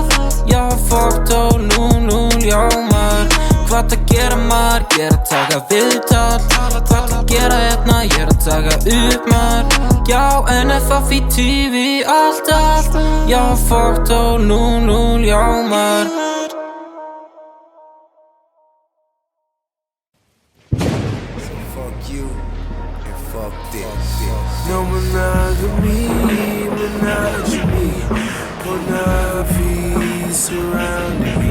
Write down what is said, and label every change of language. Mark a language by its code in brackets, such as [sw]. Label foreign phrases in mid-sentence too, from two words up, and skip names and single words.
[is] Já, fótó, 0-0, já maður. Hvað að gera maður, ég að taka viðtal. Hvað að gera hérna, ég að taka upp maður. Já, NFF í TV alltaf. Já, fótó, 0-0, já maður. [en] Fuck you and fuck this. No monogamy, monogamy. Pornography surrounding me.